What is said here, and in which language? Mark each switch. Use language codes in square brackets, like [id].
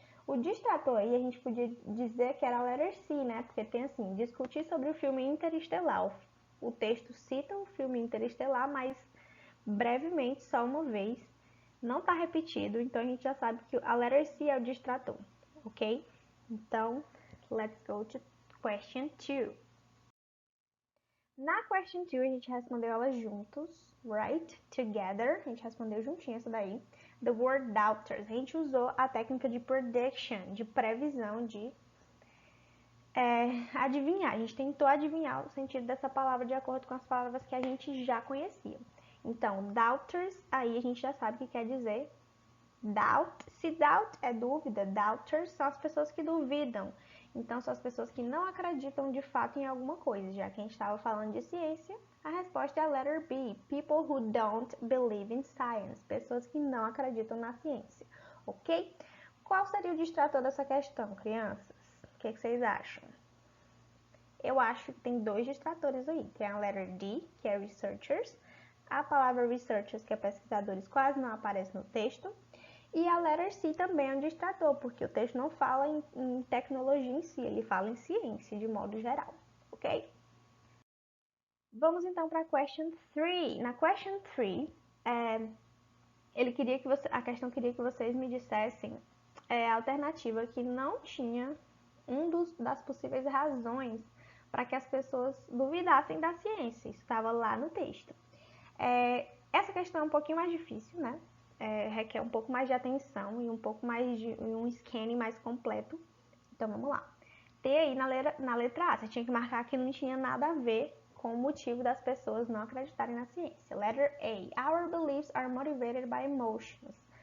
[pt] O distrator aí, a gente podia dizer que era a letter C, né? Porque tem assim, discutir sobre o filme Interestelar. O texto cita o filme Interestelar, mas brevemente, só uma vez. Não está repetido, então a gente já sabe que a letter C é o distrator, ok? Então, [en] let's go to question 2. [pt] Na question 2, a gente respondeu ela juntos, right? Together, a gente respondeu juntinho essa daí. [en] The word doubters, [pt] a gente usou a técnica de prediction, de previsão, de adivinhar. A gente tentou adivinhar o sentido dessa palavra de acordo com as palavras que a gente já conhecia. Então, doubters, aí a gente já sabe o que quer dizer doubt. Se doubt é dúvida, doubters são as pessoas que duvidam. Então, são as pessoas que não acreditam de fato em alguma coisa. Já que a gente estava falando de ciência, a resposta é a letter B. [en] People who don't believe in science. [pt] Pessoas que não acreditam na ciência. Ok? Qual seria o distrator dessa questão, crianças? O que vocês acham? Eu acho que tem 2 distratores aí. Tem a letter D, que é researchers. A palavra researchers, que é pesquisadores, quase não aparece no texto. E a letter C também é um distrator, porque o texto não fala em tecnologia em si, ele fala em ciência de modo geral, ok? Vamos então para a question 3. Na question 3, a questão queria que vocês me dissessem a alternativa que não tinha das possíveis razões para que as pessoas duvidassem da ciência. Isso estava lá no texto. Essa questão é um pouquinho mais difícil, né? Requer um pouco mais de atenção e um pouco mais de um scanning mais completo. Então vamos lá. T aí na letra A, você tinha que marcar que não tinha nada a ver com o motivo das pessoas não acreditarem na ciência. [en] Letter A. Our beliefs are motivated by emotions.